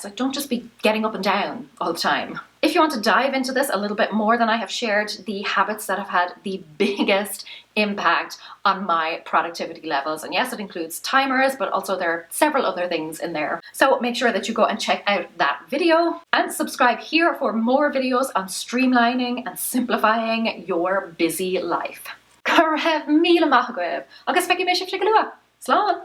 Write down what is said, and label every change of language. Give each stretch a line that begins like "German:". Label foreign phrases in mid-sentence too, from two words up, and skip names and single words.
English: Like, don't just be getting up and down all the time. If you want to dive into this a little bit more, then I have shared the habits that have had the biggest impact on my productivity levels. And yes, it includes timers, but also there are several other things in there. So make sure that you go and check out that video, and subscribe here for more videos on streamlining and simplifying your busy life.
Irish: Go raibh míle maith agaibh, agus feici mé sibh le lua. Slán!